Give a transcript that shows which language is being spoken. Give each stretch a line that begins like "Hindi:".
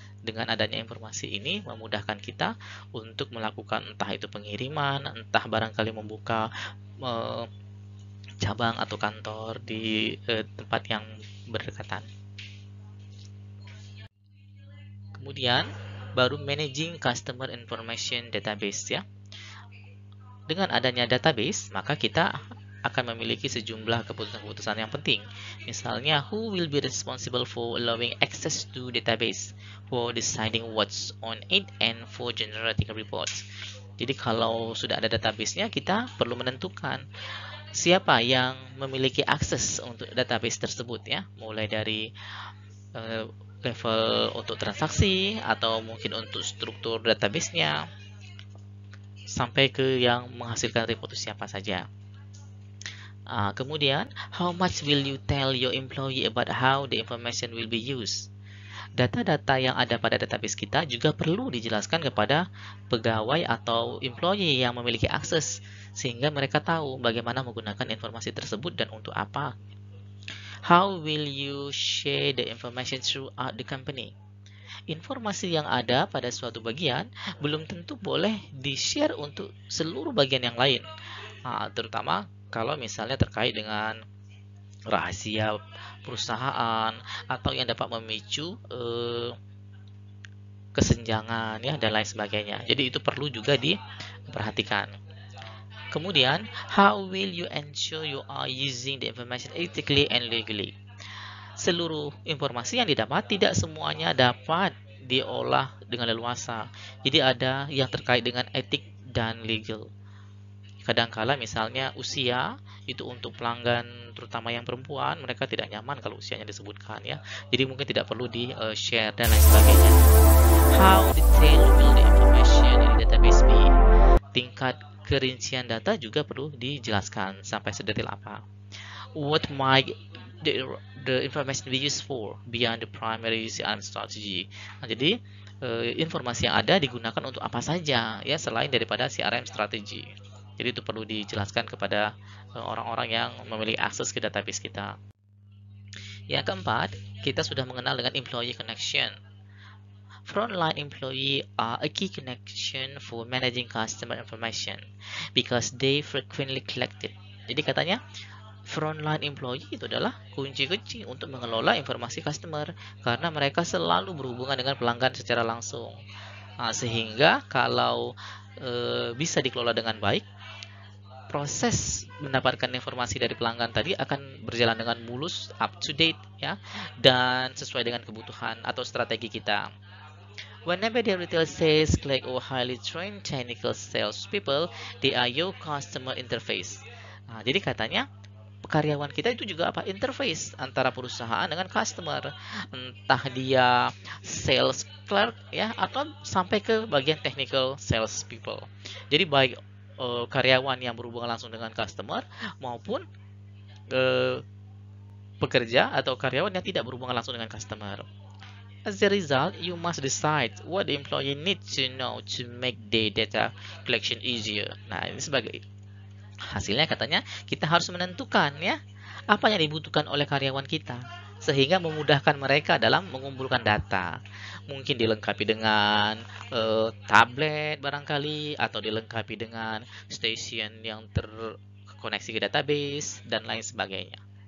Indonesian: Dengan adanya informasi ini memudahkan kita untuk melakukan entah itu pengiriman, entah barangkali membuka cabang atau kantor di tempat yang berdekatan. Kemudian baru
English: managing customer information database ya.
Indonesian: Dengan adanya database, maka kita akan memiliki sejumlah keputusan-keputusan yang penting. Misalnya,
English: who will be responsible for allowing access to database, for deciding what's on it, and for generating reports.
Indonesian: Jadi kalau sudah ada database-nya, kita perlu menentukan siapa yang memiliki akses untuk database tersebut ya, mulai dari level untuk transaksi atau mungkin untuk struktur database-nya sampai ke yang menghasilkan report siapa saja. Kemudian,
English: how much will you tell your employee about how the information will be used?
Indonesian: Data-data yang ada pada database kita juga perlu dijelaskan kepada pegawai atau employee yang memiliki akses sehingga mereka tahu bagaimana menggunakan informasi tersebut dan untuk apa.
English: How will you share the information throughout the company?
Indonesian: Informasi yang ada pada suatu bagian belum tentu boleh di-share untuk seluruh bagian yang lain, terutama kalau misalnya terkait dengan rahasia perusahaan atau yang dapat memicu kesenjangan ya dan lain sebagainya. Jadi itu perlu juga diperhatikan. Kemudian,
English: how will you ensure you are using the information ethically and legally?
Indonesian: Seluruh informasi yang didapat tidak semuanya dapat diolah dengan leluasa. Jadi ada yang terkait dengan etik dan legal. Kadangkala misalnya usia itu untuk pelanggan terutama yang perempuan, mereka tidak nyaman kalau usianya disebutkan ya. Jadi mungkin tidak perlu di-share dan lain sebagainya.
English: How detailed will the information in the database be?
Indonesian: Tingkat kerincian data juga perlu dijelaskan sampai sedetail apa.
English: What might the information be used for beyond the primary CRM strategy?
Indonesian: Nah, jadi informasi yang ada digunakan untuk apa saja ya selain daripada CRM strategy. Jadi itu perlu dijelaskan kepada orang-orang yang memiliki akses ke database kita. Yang keempat, kita sudah mengenal dengan employee connection.
English: Frontline employee are a key connection for managing customer information because they frequently collect it.
Indonesian: Jadi katanya frontline employee itu adalah kunci-kunci untuk mengelola informasi customer karena mereka selalu berhubungan dengan pelanggan secara langsung. Sehingga kalau bisa dikelola dengan baik, proses mendapatkan informasi dari pelanggan tadi akan berjalan dengan mulus, up to date ya, dan sesuai dengan kebutuhan atau strategi kita.
English: Whenever the retail sales clerk or highly trained technical sales people, they are your customer interface.
Indonesian: Jadi katanya karyawan kita itu juga apa? Interface antara perusahaan dengan customer. Entah dia sales clerk ya atau sampai ke bagian technical sales people. Jadi baik karyawan yang berhubungan langsung dengan customer maupun pekerja atau karyawan yang tidak berhubungan langsung dengan customer.
English: As a result, you must decide what the employee needs to know to make their data collection easier.
Indonesian: Nah, ini sebagai hasilnya katanya kita harus menentukan ya apa yang dibutuhkan oleh karyawan kita sehingga memudahkan mereka dalam mengumpulkan data. Mungkin dilengkapi dengan tablet barangkali atau dilengkapi dengan station yang terkoneksi ke database dan lain sebagainya.